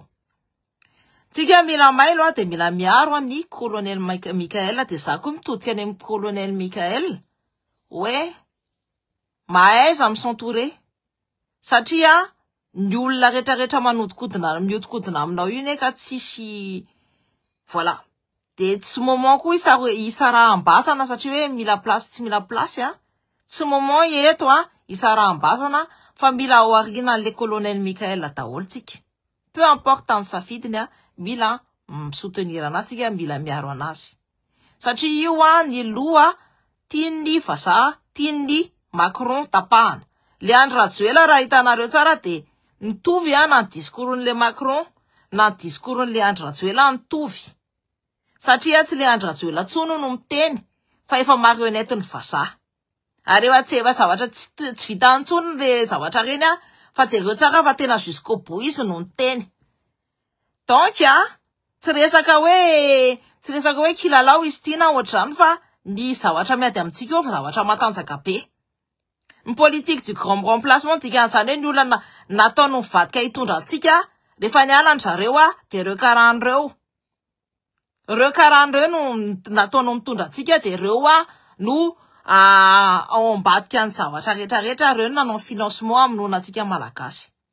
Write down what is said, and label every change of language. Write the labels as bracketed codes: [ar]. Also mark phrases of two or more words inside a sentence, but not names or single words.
[mg] Tsika mila mailo de mila miaro amin'ny colonel Michael de za koa mitodika any amin'ny colonel Michael hoe mahaiza misentourer satria ny olona rehetrarehetra miodikodina aminao io ka tsisy voilà. De tsy moment koa isa raha ambasana satria hoe mila place tsy mila place tsy moment eto isa raha ambasana fa mila oarina le colonel Michael daholo tsika. [fr] Peu importe [mg] ny safidiny mila soutenir anazy mila miaro anazy. Satria io ny loha tiany vazaha tiany Macron tapahana. Le Andry Rajoelina raha hitanareo tsara de mitovy na ny discours-n'le Macron na ny discours-n'le Andry Rajoelina mitovy. Satria tsy le Andry Rajoelina tsono no miteny fa efa marionnette ny vazaha. Areo atseva zavatra tsy vita antsono le zavatra reny fa jereo tsara fa tena [fr] jusqu'au bout [mg] izy no miteny. Donc tsy resaka hoe kilalao izy ity na ohatr'izany fa ny zavatra miady amintsika io fa zavatra matanjaka be. Ny [fr] politique du grand remplacement [mg] dikan'izany hoe ny olona nataony mivadika hitondra antsika rehefa niala zareo de reo karahan'ireo. Reo karahan'ireo no nataonao mitondra antsika de reo no ao ambadika ny zavatra rehetrarehetra reo nanao financement amin'ny antsika malagasy.